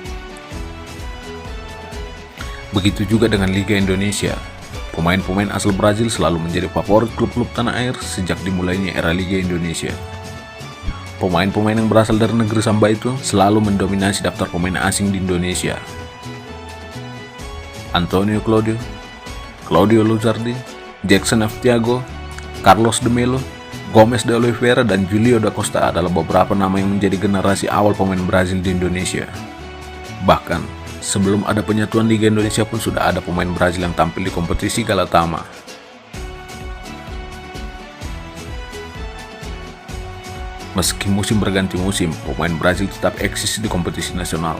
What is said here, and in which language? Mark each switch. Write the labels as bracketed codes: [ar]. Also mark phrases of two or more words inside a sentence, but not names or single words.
[id] Begitu juga dengan Liga Indonesia. Pemain-pemain asal Brazil selalu menjadi favorit klub-klub tanah air sejak dimulainya era Liga Indonesia. Pemain-pemain yang berasal dari negeri Samba itu selalu mendominasi daftar pemain asing di Indonesia. Antonio Claudio, Claudio Luzardi, Jackson F. Thiago, Carlos de Melo, Gomes de Oliveira, dan Julio da Costa adalah beberapa nama yang menjadi generasi awal pemain Brazil di Indonesia. Bahkan, sebelum ada penyatuan Liga Indonesia pun sudah ada pemain Brazil yang tampil di kompetisi Galatama. Meski musim berganti musim, pemain Brazil tetap eksis di kompetisi nasional.